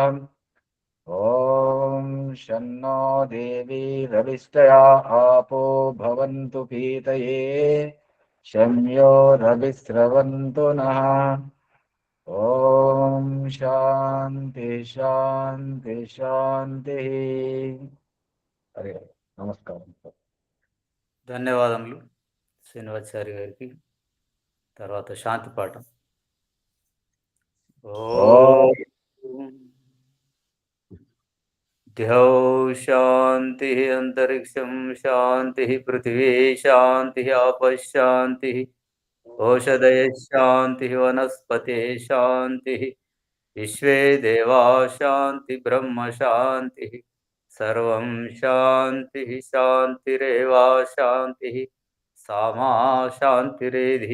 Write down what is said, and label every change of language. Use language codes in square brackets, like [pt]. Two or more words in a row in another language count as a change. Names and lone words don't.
[sa] ॐ शन्नो देवी रविष्टया आपो भवन्तु पीतये शम्योरभिस्रवन्तु नः ॐ शान्ति शान्ति शान्तिः हरे नमस्कारं [te] ధన్యవాదములు శ్రీనివాచారి గారికి. తర్వాత శాంతి పాఠం. [sa] ఓం ద్యౌ శాంతి అంతరిక్షం శాంతి పృథివీ శాంతి ఆపశాంతి ఓషధయ శాంతి వనస్పతే శాంతి విశ్వే దేవా శాంతి బ్రహ్మ శాంతి సర్వం శాంతి శాంతిరేవా శాంతి సామా శాంతిరేధి.